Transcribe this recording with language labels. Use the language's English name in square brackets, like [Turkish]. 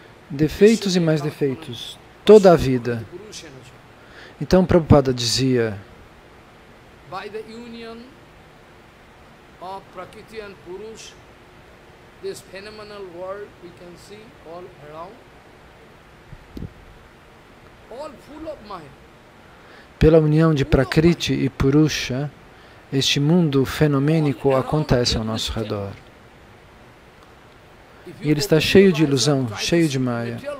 [Portuguese] Defeitos e mais defeitos, toda a vida. Então Prabhupada dizia, [English] by the union of Prakriti and Purush, this phenomenal world we can see all around, all full of Maya. [Portuguese] Pela união de Prakriti e Purusha, este mundo fenomênico acontece ao nosso redor. E ele está cheio de ilusão, cheio de Maya.